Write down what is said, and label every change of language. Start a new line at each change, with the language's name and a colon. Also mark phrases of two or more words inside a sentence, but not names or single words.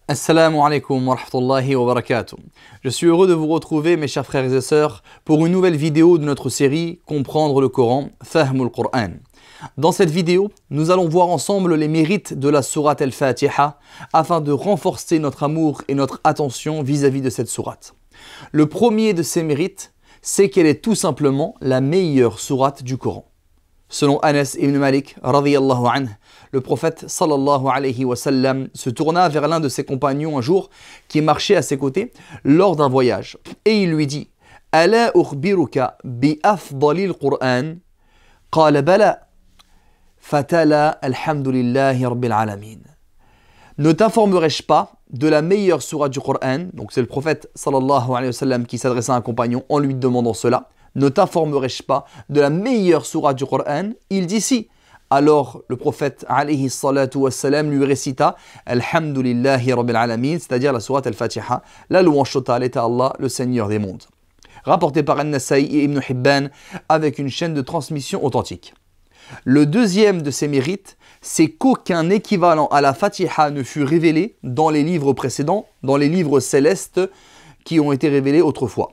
Arabic: السلام عليكم ورحمة الله وبركاته.
French: Je suis heureux de vous retrouver, mes chers frères et sœurs, pour une nouvelle vidéo de notre série Comprendre le Coran, Fahmul Qur'an. Dans cette vidéo, nous allons voir ensemble les mérites de la sourate Al-Fatiha afin de renforcer notre amour et notre attention vis-à-vis de cette sourate. Le premier de ces mérites, c'est qu'elle est tout simplement la meilleure sourate du Coran. Selon Anas ibn Malik,
Arabic: رضي الله عنه,
French: le prophète
Arabic: صلى الله عليه وسلم
French: se tourna vers l'un de ses compagnons un jour qui marchait à ses côtés lors d'un voyage. Et il lui dit «
Arabic: ألا أخبرك بأفضل القرآن » قال بلى فتلا الحمد لله رب العالمين.
French: Ne t'informerai-je pas de la meilleure sourate du Coran? Donc c'est le prophète
Arabic: صلى الله عليه وسلم
French: qui s'adresse à un compagnon en lui demandant cela. Ne t'informerai-je pas de la meilleure sourate du Coran? Il dit si. Alors le prophète
Arabic: عليه الصلاة والسلام
French: lui récita
Arabic: الحمد لله رب العالمين,
French: c'est-à-dire la sourate Al-Fatiha, la louange totale est à Allah, le Seigneur des mondes. Rapporté par An-Nasa'i et Ibn Hibban avec une chaîne de transmission authentique. Le deuxième de ses mérites, c'est qu'aucun équivalent à la Fatiha ne fut révélé dans les livres précédents, dans les livres célestes qui ont été révélés autrefois.